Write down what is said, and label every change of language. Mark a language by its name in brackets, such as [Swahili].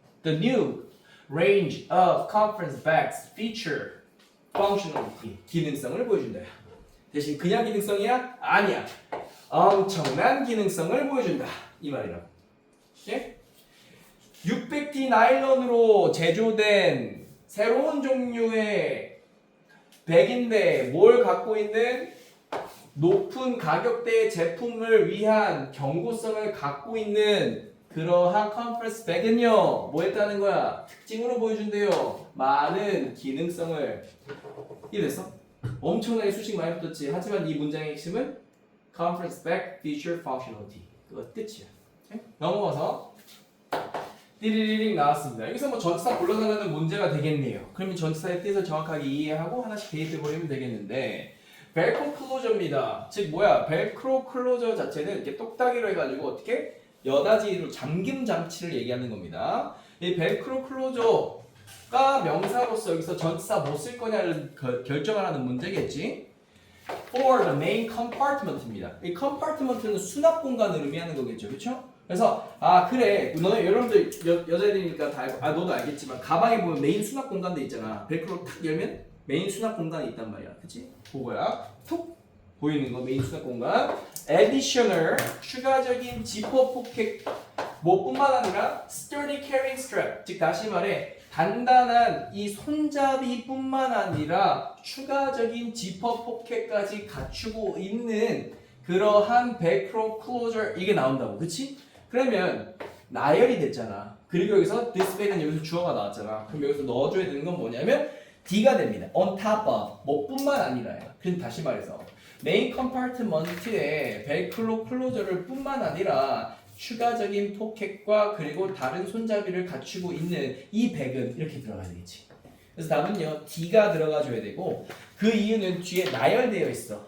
[English] The new range of conference bags feature functionality [Korean] 기능성을 보여준다. 대신 그냥 기능성이야? 아니야. 엄청난 기능성을 보여준다. 이 말이라고. 오케이? 600D 나일론으로 제조된 새로운 종류의 백인데 뭘 갖고 있는 높은 가격대의 제품을 위한 경고성을 갖고 있는 그러한 컨퍼런스 백은요 뭐 했다는 거야? 특징으로 보여준대요. 많은 기능성을. 이해됐어? 엄청나게 수식 많이 붙었지. 하지만 이 문장의 핵심은 [English] conference back feature functionality [Korean] 그거 뜻이야. 오케이? 넘어가서 띠리리링 나왔습니다. 여기서 뭐 전치사 골라달라는 문제가 되겠네요. 그러면 전치사의 뜻을 정확하게 이해하고 하나씩 대입해버리면 되겠는데 벨크로 클로저입니다. 즉 뭐야? 벨크로 클로저 자체는 이렇게 똑딱이로 해가지고 어떻게 여닫이로 잠김 장치를 얘기하는 겁니다. 이 벨크로 클로저가 명사로서 여기서 전치사 뭐 쓸 거냐를 결정하라는 문제겠지. [English] For the main compartment입니다. [Korean] 이 compartment는 수납 공간을 의미하는 거겠죠, 그렇죠? 그래서 아 그래 너네 여러분들 여자애들이니까 다 알고 너도 알겠지만 가방에 보면 메인 수납 공간도 있잖아. 벨크로 탁 열면 메인 수납 공간이 있단 말이야, 그렇지? 그거야. 툭 보이는 거 메인 수납 공간. additional 추가적인 지퍼 포켓 뭐뿐만 아니라 [English] sturdy carrying strap [Korean] 즉 다시 말해 단단한 이 손잡이뿐만 아니라 추가적인 지퍼 포켓까지 갖추고 있는 그러한 벨크로 클로저 이게 나온다고, 그치? 그러면 나열이 됐잖아. 그리고 여기서 [English] this bag [Korean] 은 여기서 주어가 나왔잖아. 그럼 여기서 넣어줘야 되는 건 뭐냐면 D가 됩니다. [English] on top of [Korean] 뭐뿐만 아니라요. 그럼 다시 말해서 메인 컴파트먼트에 벨크로 클로저를 뿐만 아니라 추가적인 포켓과 그리고 다른 손잡이를 갖추고 있는 이 백은 이렇게 들어가야 되겠지. 그래서 답은요 D가 들어가줘야 되고 그 이유는 뒤에 나열되어 있어.